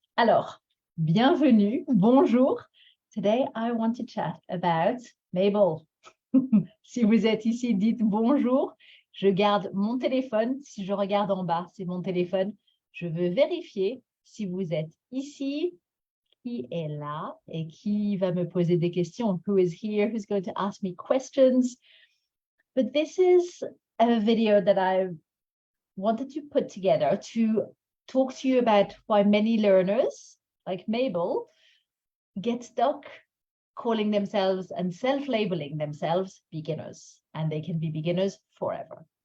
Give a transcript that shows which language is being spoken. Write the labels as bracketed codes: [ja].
[fr] Alors, bienvenue, bonjour. [en] Today I want to chat about Mabel. [fr] Si vous êtes ici, dites bonjour. Je garde mon téléphone. Si je regarde en bas, c'est mon téléphone. Je veux vérifier si vous êtes ici, qui est là et qui va me poser des questions. [en] Who is here? Who's going to ask me questions? But this is a video that I wanted to put together to talk to you about why many learners, like Mabel, get stuck calling themselves and self-labeling themselves beginners, and they can be beginners forever.